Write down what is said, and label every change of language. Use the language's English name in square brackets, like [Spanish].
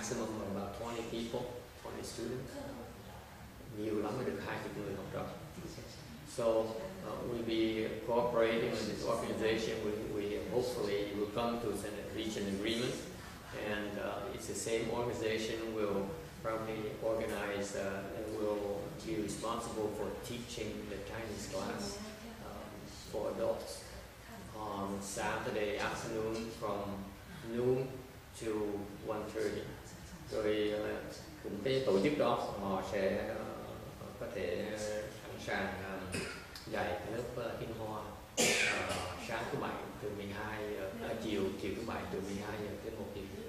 [English] maximum of about 20 people, 20 students. [Vietnamese] Nhiều lắm mới được 20 người học trò. [English] So we'll be cooperating with this organization. We hopefully will come to reach an agreement, and it's the same organization will probably organize and will be responsible for teaching the Chinese class for adults on Saturday afternoon from noon to 1:30. [Vietnamese] Rồi cũng cái tổ chức đó họ sẽ có thể sẵn sàng dạy cái lớp Kinh Hoa sáng thứ bảy từ 12 chiều thứ bảy từ 12 giờ đến 1 giờ.